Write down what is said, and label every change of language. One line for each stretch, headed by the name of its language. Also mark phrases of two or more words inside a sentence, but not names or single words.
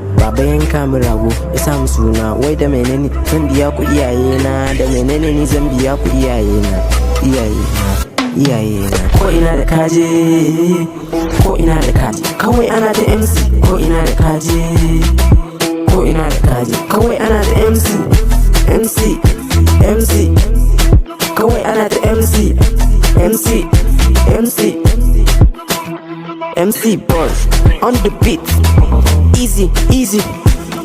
Hausa: Baba yanka min rago ya sa mu suna, wai da menene zan biya ku iyayena, da menene ni zan biya ku iyayena, iyayena. Ko ina da kaje, ko ina da kaje, kawai ana da MC. Ko ina da kaje, ko ina da kaje, kawai ana da MC, MC. Kawai ana da MC, MC
English: Boy on the beat. Easy, easy.